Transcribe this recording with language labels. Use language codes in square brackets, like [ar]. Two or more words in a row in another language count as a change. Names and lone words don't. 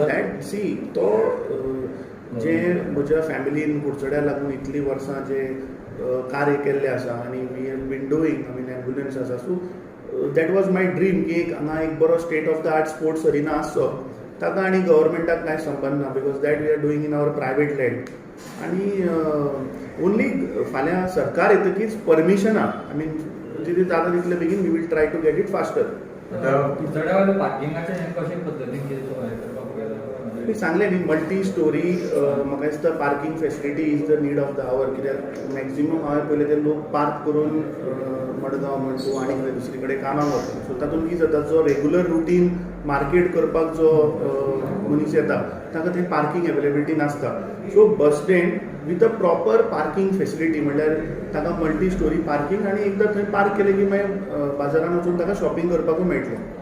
[kok] दॅट सी तो जे म्हज्या फॅमिलीन कुडचड्यार लागून इतलीं वर्सां जे कार्य केल्लें आसा आनी [en] we have been doing, I mean [kok] एम्ब्युलन्स आसा. [en] so that was my dream [kok] की हांगा एक बरो [en] state of the art sports arena आसचो. [kok] ताका आनी गव्हर्मेंटाक कांय संबंद ना, [en] because that we are doing in our private land. [kok] आनी ओन्ली फाल्यां सरकार येतकीच परमिशनां, [en] I mean [kok] जितलें जाता तितले बेगीन [en] we will try to get it faster. [kok] पार्किंगाचें कशे पद्दतीन मी सांगलें न्ही, [en] multi storey. [kok] म्हाका दिसता [en] parking facility is the need of the hour. [kok] कित्याक मॅक्झिमम हांवें पळयलें ते लोक पार्क करून मडगांव म्हण तूं आनी खंय दुसरे कडेन कामाक वता. सो तातूंत कितें जाता, जो [en] regular routine market [kok] करपाक जो मनीस येता ताका थंय [en] parking availability [kok] नासता. सो [en] bus stand with a proper parking facility [kok] म्हणल्यार ताका [en] multi storey parking [kok] आनी एकदां थंय पार्क केलें की मागीर बाजारान वचून ताका शॉपिंग करपाकूय मेळटलें.